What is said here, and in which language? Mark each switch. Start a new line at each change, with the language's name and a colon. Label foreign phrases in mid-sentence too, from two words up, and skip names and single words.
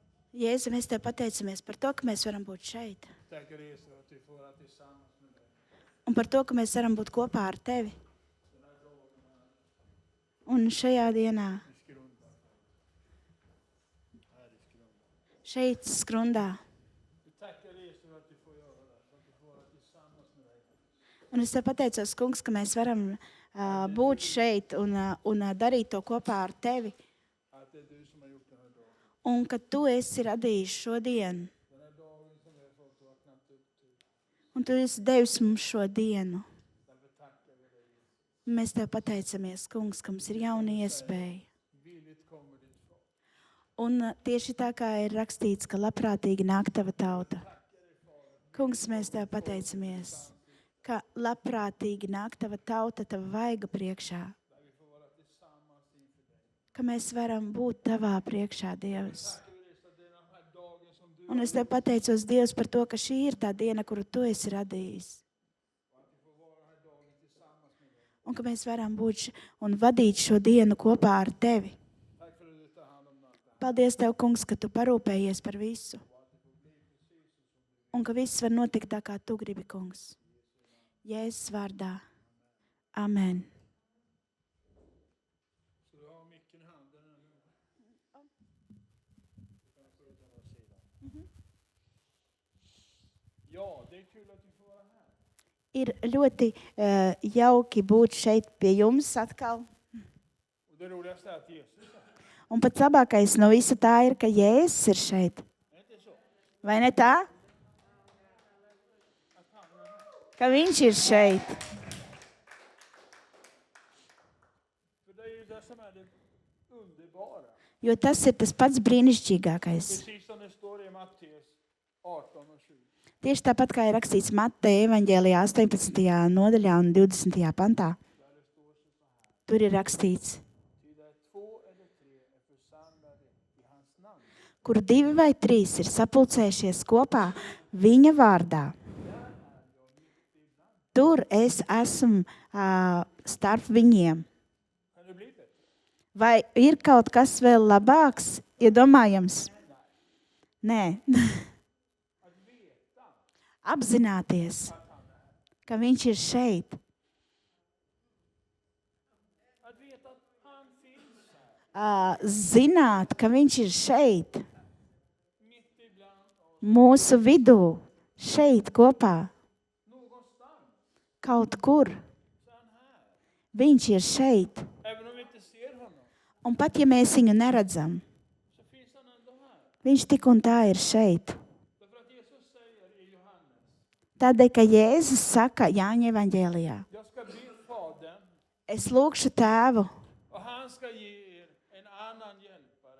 Latvian: Jēzu, mēs Tev pateicamies par to, ka mēs varam būt šeit.
Swedish: Tackar Jesus för att vi får vara tillsammans med dig.
Latvian: Un par to, ka mēs varam būt kopā ar Tevi. Un šajā dienā, šeit skrundā.
Swedish: Vi tackar Jesus för att vi får göra det. För att vi får vara tillsammans med dig.
Latvian: Un es Tev pateicos, kungs, ka mēs varam būt šeit un darīt to kopā ar Tevi.
Swedish: Att det är du som har gjort den här dagen.
Latvian: Un ka Tu esi radījis šo dienu.
Swedish: Den här dagen som vi har fått vaknat upp till.
Latvian: Un Tu esi devis mums šo dienu.
Swedish: Därför tackar vi dig.
Latvian: Mēs Tev pateicamies, kungs, ka mums ir jauna iespēja.
Swedish: Villigt kommer ditt folk.
Latvian: Un tieši tā kā ir rakstīts, ka labprātīgi nāk Tava tauta. Kungs, mēs Tev pateicamies, ka labprātīgi nāk Tava tauta, Tava vaiga priekšā.
Swedish: Där vi får vara tillsammans inför dig.
Latvian: Ka mēs varam būt Tavā priekšā, Dievs.
Swedish: Tackar vi dig så att det är den här dagen som du
Latvian: Un es Tev pateicos, Dievs, par to, ka šī ir tā diena, kuru Tu esi radījis.
Swedish: och att vi får vara den här dagen tillsammans med dig.
Latvian: Un ka mēs varam būt un vadīt šo dienu kopā ar Tevi.
Swedish: Tack för att du tar hand om allt det här.
Latvian: Paldies Tev, kungs, ka Tu parūpējies par visu. Un ka viss var notikt tā, kā Tu gribi, kungs. Jēzus vārdā. Amen.
Swedish: Så du har micken i handen nu. Ja, det är kul att du får vara här.
Latvian: Ir ļoti jauki būt šeit pie jums atkal.
Swedish: Och det roligaste är att Jesus är här.
Latvian: Un pats labākais no visa tā ir, ka Jēzus ir šeit.
Swedish: Är det inte så?
Latvian: Vai ne tā? Ka viņš ir šeit.
Swedish: För det är ju det som är det underbara.
Latvian: Jo tas ir tas pats brīnišķīgākais.
Swedish: Precis som det står i Matteus 18 och 20.
Latvian: Tieši tāpat kā ir rakstīts Mateja evaņģēlijā 18. nodaļā un 20. pantā.
Swedish: Där det står så här.
Latvian: Tur ir rakstīts,
Swedish: Ty där 2 eller 3 är församlade i hans namn.
Latvian: kur 2 vai 3 ir sapulcējušies kopā viņa vārdā. Tur es esmu starp viņiem.
Swedish: Kan det bli bättre?
Latvian: Vai ir kaut kas vēl labāks, iedomājams? Nē.
Swedish: Att veta
Latvian: Apzināties, ka viņš ir šeit.
Swedish: att veta att han finns här.
Latvian: Zināt, ka viņš ir šeit,
Swedish: Mitt ibland oss.
Latvian: mūsu vidū, šeit kopā,
Swedish: Någonstans.
Latvian: kaut kur.
Swedish: Så är han här.
Latvian: Viņš ir šeit.
Swedish: Även om vi inte ser honom.
Latvian: Un pat ja mēs viņu neredzam,
Swedish: Så finns han ändå här.
Latvian: viņš tik un tā ir šeit.
Swedish: Därför att Jesus säger i Johannes.
Latvian: Tādēļ, ka Jēzus saka Jāņa evaņģēlijā,
Swedish: Jag ska be Fadern.
Latvian: es lūgšu Tēvu,
Swedish: Och han ska ge er en annan hjälpare.